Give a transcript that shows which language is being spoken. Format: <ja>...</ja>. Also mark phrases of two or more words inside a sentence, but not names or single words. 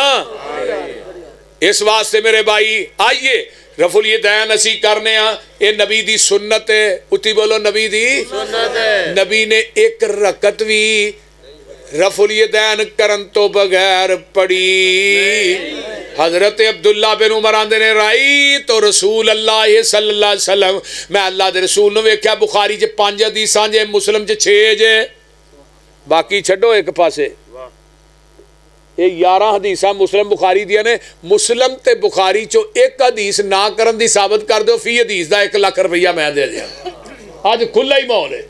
<pa>اس واسطے میرے بھائی آئیے رفع الیدین اسی کرنے یہ نبی دی سنت ہے اتی بولو نبی دی سنت ہے. نبی نے ایک رکعت بھی رفع الیدین کرن تو بغیر پڑھی. حضرت عبداللہ بن عمر آندے نے</pa> <ar>رأيت رسول الله صلى الله عليه وسلم</ar> <pa>میں اللہ دے رسول نوں ویکھیا بخاری چ 5 حدیثاں جے مسلم چ 6 جے باقی چھڈو ایک پاسے یہ 11 حدیثاں مسلم بخاری دیاں نے مسلم تے بخاری چو ایک حدیث نہ کرن دی ثابت کر دو فی حدیث دا 1 لاکھ روپیہ میں دے دیا آج کھلا ہی ماحول ہے</pa>